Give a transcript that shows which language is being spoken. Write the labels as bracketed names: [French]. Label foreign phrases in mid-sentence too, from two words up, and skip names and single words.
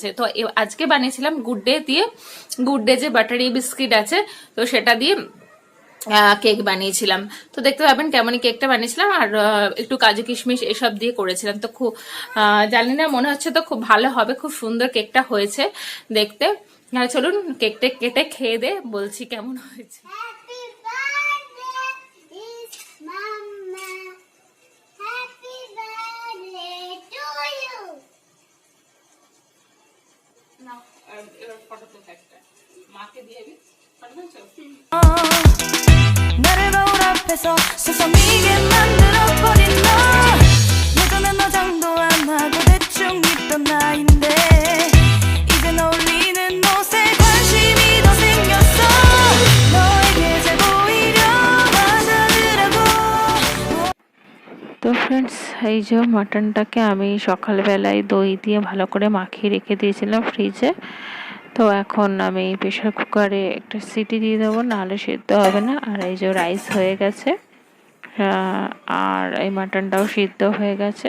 [Bangla] তো আজকে বানিয়েছিলাম গুড ডে দিয়ে, গুড ডে যে [English] buttery biscuit [Bangla] আছে, তো সেটা দিয়ে কেক বানিয়েছিলাম। তো দেখতে পাবেন কেমনই কেকটা বানিয়েছিলাম, আর একটু কাজু কিশমিশ এসব দিয়ে করেছিলাম। তো খুব জানি না, মনে হচ্ছে তো খুব ভালো হবে, খুব সুন্দর কেকটা হয়েছে দেখতে। চলুন কেকটা কেটে খেয়ে দে, বলছি কেমন হয়েছে। [English] Happy birthday is Mama. Happy birthday to you. [Bangla] নাও, এবার ফটো তো একটা মাকে দিয়ে দিই। [Korean] 나를 거울 앞에서 서성이게 만들어버린 너 예전엔 화장도 안 하고 대충 입던 나인데 이젠 어울리는 옷에 관심이 더 생겼어 너에게 잘 보이려 하자더라고 [Bangla] তো ফ্রেন্ডস, এই যে মাটনটাকে আমি সকালবেলায় দই দিয়ে ভালো করে মাখিয়ে রেখে দিয়েছিলাম ফ্রিজে। তো এখন আমি [English] pressure cookere [Bangla] একটা সিটি দিয়ে দেবো, নাহলে সিদ্ধ হবে না। আর এই যে রাইস হয়ে গেছে, আর এই মাটনটাও সিদ্ধ হয়ে গেছে।